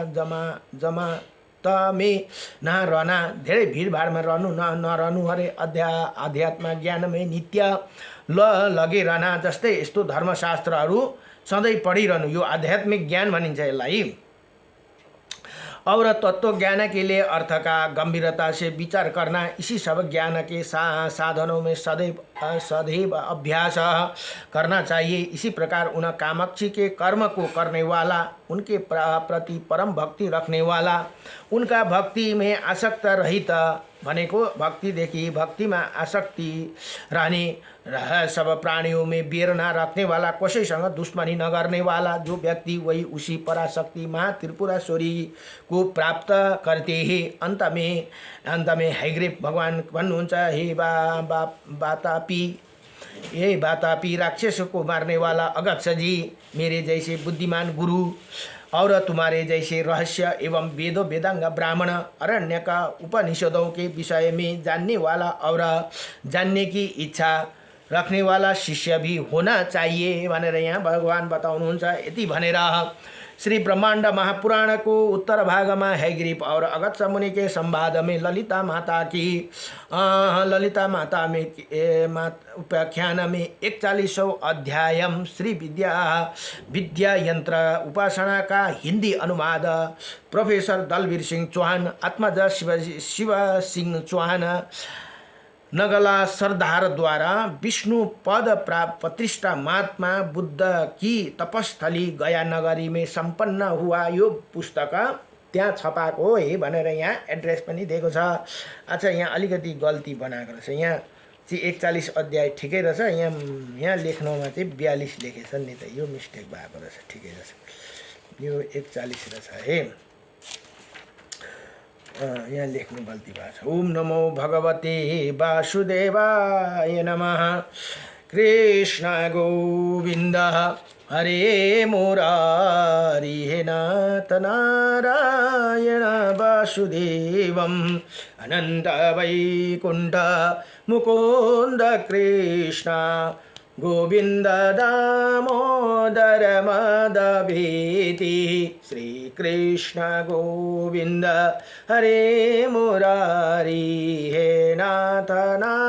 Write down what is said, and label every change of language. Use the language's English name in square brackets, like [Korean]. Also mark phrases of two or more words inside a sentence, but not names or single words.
[Hindi] में न रहना, धेरै भीड़भाड़ में [Nepali] नरहनु अरे, [Hindi] अध्यात्म ज्ञान में नित्य लगे रहना, [Nepali] जस्तै यस्तो धर्मशास्त्रहरू सधैँ पढिरहनु, यो आध्यात्मिक ज्ञान भनिन्छ यसलाई। [Hindi] और तत्व ज्ञान के लिए अर्थ का गंभीरता से विचार करना, इसी सब ज्ञान के साधनों में सदैव अभ्यास करना चाहिए। इसी प्रकार उन कामाक्षी के कर्म को करने वाला, उनके प्रति परम भक्ति रखने वाला, उनका भक्ति में आसक्त रहित [Nepali] भनेको भक्तिदेखि भक्तिमा आसक्ति रहने, [Hindi] सब प्राणियों में बेर न रखने वाला, [Nepali] कसैसँग दुश्मनी नगर्ने [Hindi] वाला जो व्यक्ति, वही उसी पराशक्ति माँ त्रिपुरेश्वरी को प्राप्त करते हैं। अंत में हैग्रीव भगवान भन्नुहुन्छ, हे बातापी राक्षस को मारने वाला अगप्स जी, मेरे जैसे बुद्धिमान गुरु और तुम्हारे जैसे रहस्य एवं वेदांग ब्राह्मण, अरण्य का उपनिषदों के विषय में जानने वाला और जानने की इच्छा रखने वाला शिष्य भी होना चाहिए [Nepali] भनेर यहाँ भगवान बताउनुहुन्छ। यति भनेर [Hindi] श्री ब्रह्मांड महापुराण को उत्तर भाग में हैग्रीव और अगस्त्य मुनि के संवाद में ललिता माता में उपाख्यान में 41वां अध्याय श्री विद्या यंत्र उपासना का हिंदी अनुवाद प्रोफेसर दलवीर सिंह चौहान, आत्मज शिव सिंह चौहान नगला सरदार द्वारा विष्णु पद प्रतिष्ठा महात्मा बुद्ध की तपस्थली गया नगरी में संपन्न हुआ [Nepali] यो पुस्तक त्यहाँ छपाएको है भनेर यहाँ एड्रेस पनि दिएको छ। अच्छा, यहाँ अलिकति गल्ती बनाएको रहेछ, यहाँ चाहिँ 41 अध्याय ठिकै रहेछ, यहाँ लेख्नुमा चाहिँ 42 लेखेछ नि त, यो मिस्टेक भएको रहेछ, ठिकै रहेछ, यो 41 रहेछ है, यहाँ लेख्नु गल्ती भएको छ। [Sanskrit] ओम नमो भगवते वासुदेवाय नमः। कृष्ण गोविंद हरे मुरारी हे नाथ नारायण वासुदेवम अनंत वैकुंठ मुकुंद कृष्ण गोविंद दामोदर मदभीति श्री कृष्ण गोविंद हरे मुरारी हे नाथ ना